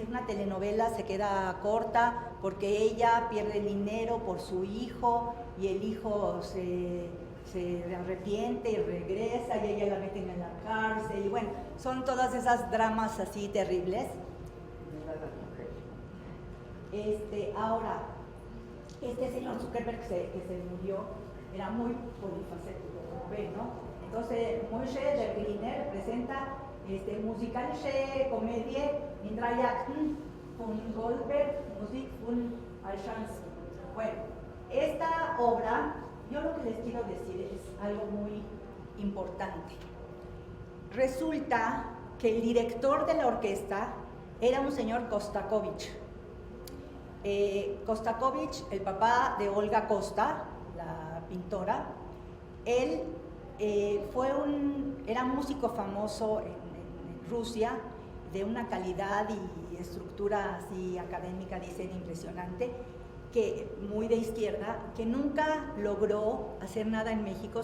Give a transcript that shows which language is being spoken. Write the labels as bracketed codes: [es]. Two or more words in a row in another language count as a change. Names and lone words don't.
[es] Una telenovela, se queda corta porque ella pierde el dinero por su hijo y el hijo se arrepiente y regresa y ella la meten en la cárcel y bueno, son todas esas dramas así terribles. Ahora, este señor Zuckerberg que se murió era muy polifacético, como ven, ¿no? [de] Entonces, Moshe der Griner presenta musikalische Komödie in 3 Akten von Goldberg, Musik von Alshansky. [es] Bueno, esta obra, yo lo que les quiero decir es algo muy importante. Resulta que el director de la orquesta era un señor Kostakovich. Kostakovich, el papá de Olga Kosta, la pintora, él era un músico famoso en Rusia, de una calidad y estructura así académica, dicen, impresionante, que muy de izquierda, que nunca logró hacer nada en México.